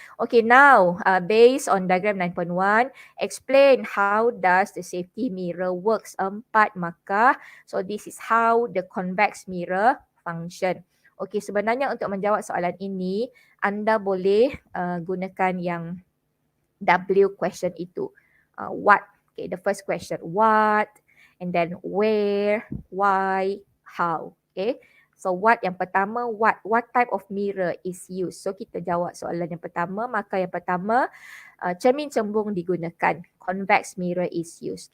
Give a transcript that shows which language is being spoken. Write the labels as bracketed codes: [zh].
[en] Okay, now based on diagram 9.1, explain how does the safety mirror works. 4 markah. So this is how the convex mirror function. [ms] Okay, sebenarnya untuk menjawab soalan ini, anda boleh gunakan yang W question itu. [en] What? Okay, the first question. What? And then where? Why? How? Okay. So what [ms] yang pertama, [en] what type of mirror is used? [ms] So kita jawab soalan yang pertama, maka yang pertama, cermin cembung digunakan. [en] Convex mirror is used.